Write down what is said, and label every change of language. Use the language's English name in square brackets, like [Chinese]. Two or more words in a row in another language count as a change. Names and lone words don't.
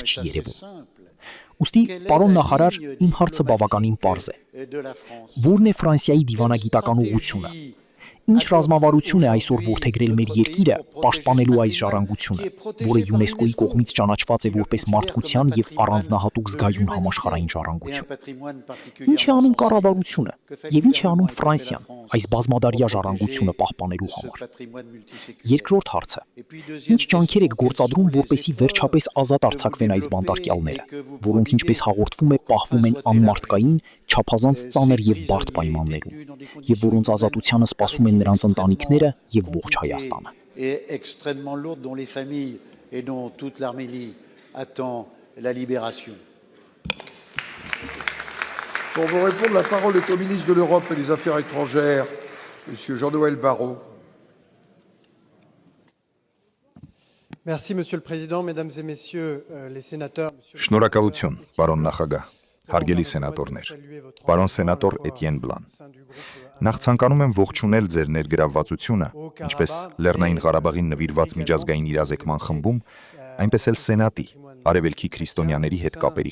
[Armenian] չի երևում։ Ուստի, պարոն նախարար, իմ հարցը բավականին պարզ է։ Որն է Ֆրանսիայի դիվանագիտական ուղղությունը։ Ինչ ռազմավարություն է այսօր որդեգրել մեր երկիրը պաշտպանելու այս ժառանգությունը, որը ՅՈՒՆԵՍԿՕ-ի կողմից ճանաչված է որպես մարդկության եւ առանձնահատուկ զգայուն համաշխարհային ժառանգություն։ Ինչ է անում կառավարությունը եւ ինչ է անում Ֆրանսիան այս բազմադարյա ժառանգությունը պահպանելու համար։ Երկրորդ հարցը. ինչ ջանքեր եք գործադրում, որպեսզի վերջապես ազատ արձակվեն այս բանտարկյալները, որոնք ինչպես հաղորդվում է, պահվում են անմարդկային, չափազանց ծանր եւ բարդ պայմաններում, եւ որոնց ազատությանը սպասում են նրանց ընտանիքները եւ ողջ Հայաստանը։ [French] Extrêmement lourde dont les familles et dont toute l'Arménie attend la libération. Pour vous répondre, la parole est au ministre de l'Europe et des Affaires étrangères, Monsieur Jean-Noël Barrot. Merci, Monsieur le Président, Mesdames et Messieurs les sénateurs. [Armenian] Շնորհակալություն, պարոն նախագահ, հարգելի սենատորներ, պարոն սենատոր Էտիեն Բլան։ Նախ ցանկանում եմ ողջունել ձեր ներգրավվածությունը, ինչպես Լեռնային Ղարաբաղին նվիրված միջազգային իրազեկման խմբում, այնպես էլ Սենատի, Արևելքի քրիստոնյաների հետ կապերի